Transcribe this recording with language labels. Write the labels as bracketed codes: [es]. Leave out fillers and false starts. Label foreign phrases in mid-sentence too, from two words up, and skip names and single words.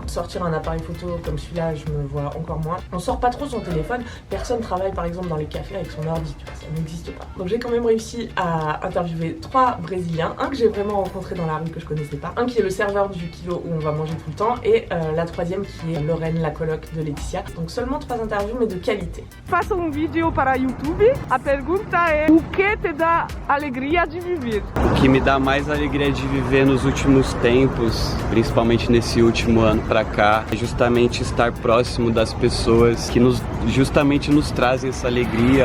[fr] Sortir un appareil photo comme celui-là, je me vois encore moins. On sort pas trop son téléphone, personne travaille par exemple dans les cafés avec son ordi, tu vois, ça n'existe pas. Donc j'ai quand même réussi à interviewer 3 Brésiliens, un que j'ai vraiment rencontré dans la rue que je connaissais pas, un qui est le serveur du kilo où on va manger tout le temps et la troisième qui est Lorraine, la coloc de Laetitia. Donc seulement 3 interviews mais de qualité. [pt] Faça vídeo para YouTube. A pergunta é: o que te dá alegria de viver? O que me dá mais alegria de viver nos últimos tempos, principalmente nesse último ano pra cá, é justamente estar próximo das pessoas que justamente nos trazem essa alegria.